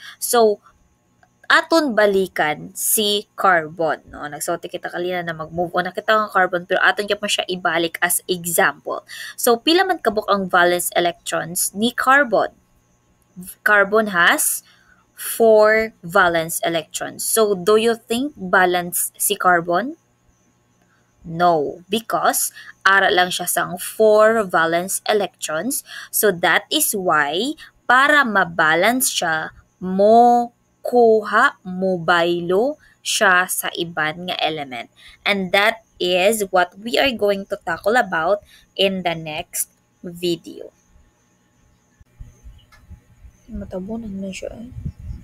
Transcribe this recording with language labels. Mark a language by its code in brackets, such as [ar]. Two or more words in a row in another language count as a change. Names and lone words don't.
[hil] So, aton balikan si carbon. No? Nagsulti kita kalina na mag-move on na kita ng carbon pero aton pa siya ibalik [en] as example. [hil] So, pila man kabuk ang [en] valence electrons [hil] ni carbon? [en] Carbon has 4 valence electrons. So, do you think balance si carbon? No, because [hil] ara lang siya sang 4 [en] valence electrons. So, that is why [hil] para mabalance siya, mo baylo siya sa iban nga element. [en] And that is what we are going to tackle about in the next video. [hil] Matabunan na siya eh.